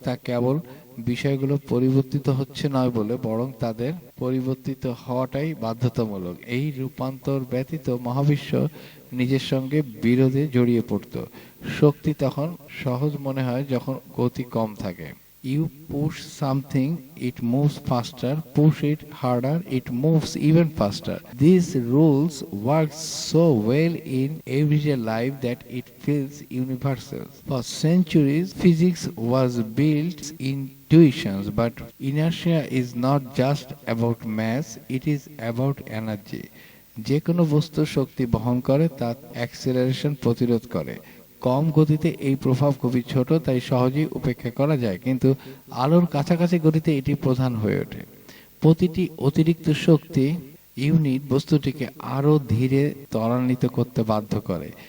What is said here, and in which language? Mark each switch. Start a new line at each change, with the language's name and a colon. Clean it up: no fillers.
Bangla: তা কেবল বিষয়গুলো পরিবর্তিত হচ্ছে নয় বলে, বরং তাদের পরিবর্তিত হওয়াটাই বাধ্যতামূলক। এই রূপান্তর ব্যতীত মহাবিশ্ব নিজের সঙ্গে বিরোধে জড়িয়ে পড়ত। শক্তি তখন সহজ মনে হয় যখন গতি কম থাকে।
English: You push something, it moves faster. Push it harder, it moves even faster. These rules work so well in everyday life that it feels universal. For centuries, physics was built in intuitions, but inertia is not just about mass, it is about energy.
Bangla: যে কোনো বস্তু শক্তি বহন করে তা acceleration প্রতিরোধ করে। কম গতিতে এই প্রভাব খুবই ছোট, তাই সহজেই উপেক্ষা করা যায়, কিন্তু আলোর কাছাকাছি গতিতে এটি প্রধান হয়ে ওঠে। প্রতিটি অতিরিক্ত শক্তি ইউনিট বস্তুটিকে আরও ধীরে ত্বরান্বিত করতে বাধ্য করে।